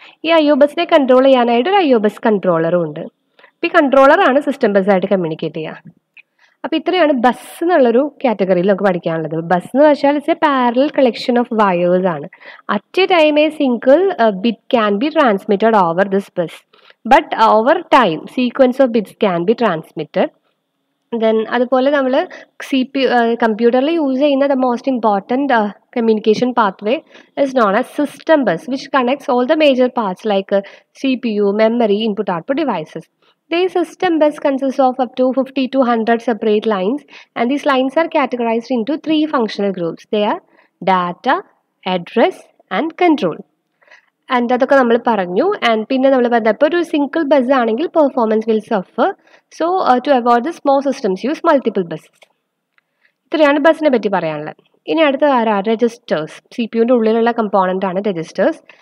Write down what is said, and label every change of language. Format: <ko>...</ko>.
<ml>ഈ IO ബസ്സിനെ control ചെയ്യാനായിട്ട് ഒരു IO ബസ് കൺട്രോളറും ഉണ്ട്. അപ്പോൾ ഈ കൺട്രോളറാണ് സിസ്റ്റം ബസ്സായിട്ട് കമ്മ്യൂണിക്കേറ്റ് ചെയ്യുക. അപ്പോൾ ഇത്രയാണ് ബസ് എന്നുള്ളൊരു കാറ്റഗറിയിൽ നമുക്ക് പഠിക്കാനുള്ളത്. ബസ് എന്ന് വെച്ചാൽ</ml> <en>it's a parallel collection of wires</en> <ml>ആണ്.</ml> <en>At a time a single bit can be transmitted over this bus, but over time sequence of bits can be transmitted.</en> <ml>Then അതുപോലെ നമ്മൾ കമ്പ്യൂട്ടറിൽ യൂസ് ചെയ്യുന്ന</ml> <en>The most important communication pathway is known as system bus, which connects all the major parts like CPU, memory, input-output devices. The system bus consists of up to 50 to 100 separate lines, and these lines are categorized into 3 functional groups. They are data, address, and control.</en> <ml>And അതൊക്കെ നമ്മൾ പറഞ്ഞു. And പിന്നെ നമ്മൾ പറഞ്ഞപ്പോൾ ഒരു single bus ആണെങ്കിൽ</ml> <en>Performance will suffer. So to avoid this small systems use multiple busses.</en> <ml>ഇത്രയാണ് ബസ്സിനെ പറ്റി പറയാനുള്ളത്. ഇനി അടുത്ത രജിസ്റ്റേഴ്സ്. സി പി യുവിൻ്റെ ഉള്ളിലുള്ള കമ്പോണൻ്റ് ആണ് രജിസ്റ്റേഴ്സ്.</ml>